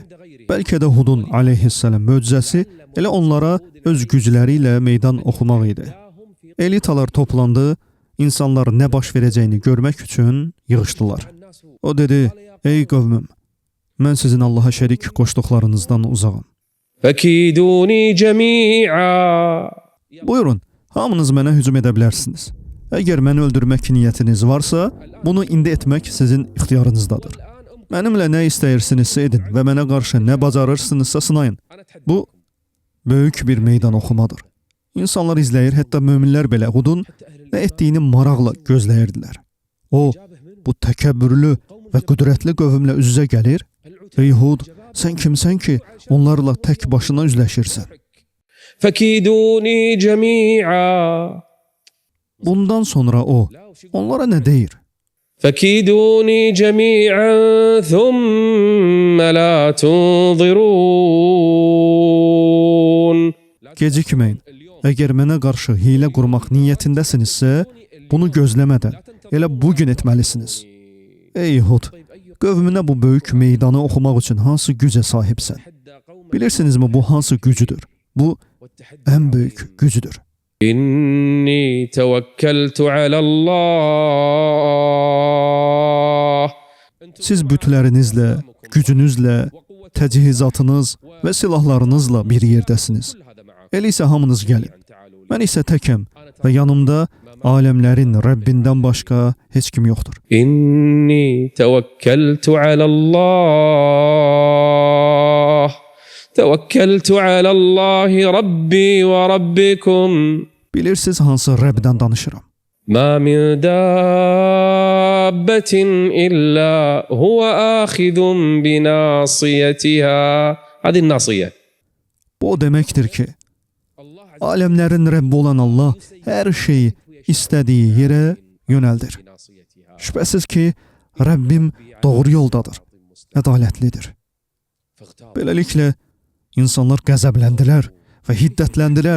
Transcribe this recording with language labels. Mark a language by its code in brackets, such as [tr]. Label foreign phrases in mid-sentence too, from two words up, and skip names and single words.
[az] Bəlkə də Hudun aleyhisselam möcüzəsi elə onlara öz gücləri ilə meydan oxumaq idi. Elitalar toplandı, insanlar nə baş verəcəyini görmək üçün yığışdılar. O dedi: ey qövmüm, mən sizin Allaha şərik qoşduqlarınızdan uzağam. [ar] فَكِيدُونِي جَمِيعًا. [az] Buyurun, hamınız mənə hücum edə bilərsiniz. Əgər məni öldürmək niyyətiniz varsa, bunu indi etmək sizin ixtiyarınızdadır. Mənimlə nə istəyirsinizsə edin və mənə qarşı nə bacarırsınızsa sınayın. Bu, böyük bir meydan oxumadır. İnsanlar izləyir, hətta möminlər belə Hudun nə etdiyini maraqla gözləyirdilər. O, bu təkəbbürlü və qüdrətli qövmlə üz-üzə gəlir. Ey Hud, sən kimsən ki, onlarla tək başına üzləşirsən? [ar] فَكِيدُونِي جَمِيعًا. [az] Bundan sonra o, onlara nə deyir? [ar] فَكِيدُونِي جَمِيعًا ثُمَّ لَا تُنظِرُونَ. [az] Gecikməyin. Əgər mənə qarşı hiylə qurmaq niyyətindəsinizsə, bunu gözləmədən, elə bugün etməlisiniz. Ey Hud, qövmünə bu böyük meydanı oxumaq üçün hansı gücə sahibsən? Bilirsinizmi bu hansı gücüdür? Bu, ən böyük gücüdür. [ar] إِنِّي تَوَكَّلْتُ عَلَى اللّٰهِ. [az] Siz bütlərinizlə, gücünüzlə, təcihizatınız və silahlarınızla bir yerdəsiniz. Elə isə hamınız gəlin. Mən isə təkəm və yanımda aləmlərin Rəbbindən başqa heç kim yoxdur. [ar] إِنِّي تَوَكَّلْتُ عَلَى اللّٰهِ. تَوَكَّلْتُ عَلَى اللّٰهِ رَبِّي وَرَبِّكُمْ. [az] Bilirsiniz hansı Rəbdən danışıram? [ar] مَا مِنْ دَابَّةٍ إِلَّا هُوَ آخِذٌ بِنَاصِيَتِهَا. هذه الناصية. [az] Bu o deməkdir ki, aləmlərin Rəbbi olan Allah hər şeyi istədiyi yerə yönəldir. Şübhəsiz ki, Rəbbim doğru yoldadır, ədalətlidir. Beləliklə, insanlar qəzəbləndilər və hiddətləndilər.